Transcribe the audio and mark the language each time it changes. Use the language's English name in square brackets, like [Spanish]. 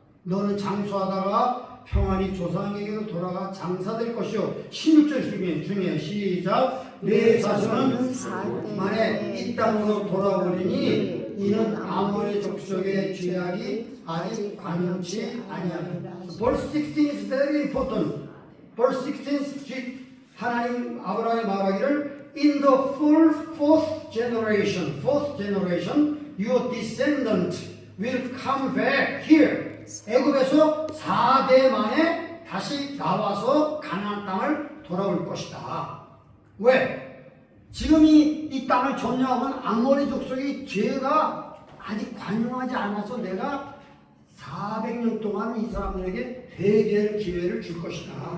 [Korean] 너는 장수하다가 평안히 조상에게로 돌아가 장사될 것이요. 16절 중에 시작. 내 자손은 만에 이 땅으로 돌아오리니 이는 아모리 족속의 죄악이 아직 관영치 아니하리라. [English] Verse 16 is very important. Verse 16 [Korean] 하나님 아브라함이 말하기를 [English] In the full fourth generation, your descendant will come back here. [Korean] 애굽에서 4대 만에 다시 나와서 가나안 땅을 돌아올 것이다. 왜? 지금 이 땅을 점령한 아모리 족속의 죄가 아직 관용하지 않아서 내가 400년 동안 이 사람들에게 회개할 기회를 줄 것이다.